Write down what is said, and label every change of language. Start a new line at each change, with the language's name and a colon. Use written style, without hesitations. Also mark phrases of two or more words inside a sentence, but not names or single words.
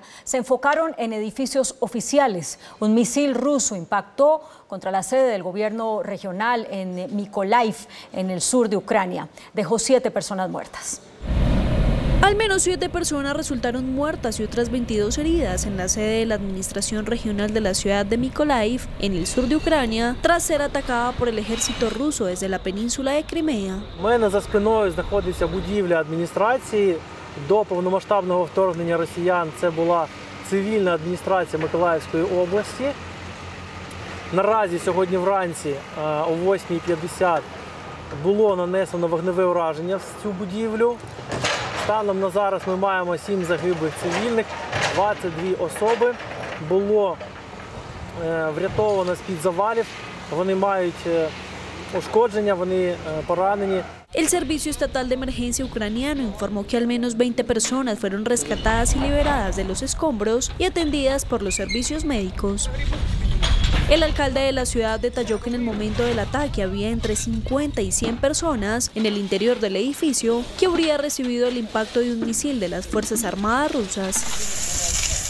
Spanish: Se enfocaron en edificios oficiales. Un misil ruso impactó contra la sede del gobierno regional en Mykolaiv, en el sur de Ucrania. Dejó 7 personas muertas. Al menos 7 personas resultaron muertas y otras 22 heridas en la sede de la administración regional de la ciudad de Mykolaiv, en el sur de Ucrania, tras ser atacada por el ejército ruso desde la península de Crimea.
Ukrainian: У мене за спиною знаходиться будівля адміністрації. До повномасштабного вторгнення росіян це була цивільна адміністрація Миколаївської області. Наразі сьогодні вранці о 8:50 було нанесено вогневе ураження в цю будівлю. Станом на зараз ми маємо 7 загиблих цивільних, 22 особи було врятовано з-під завалів, вони мають ушкодження, вони поранені.
Spanish: El Servicio Estatal de Emergencia ucraniano informó que al menos 20 personas fueron rescatadas y liberadas de los escombros y atendidas por los servicios médicos. El alcalde de la ciudad detalló que en el momento del ataque había entre 50 y 100 personas en el interior del edificio que habría recibido el impacto de un misil de las Fuerzas Armadas rusas.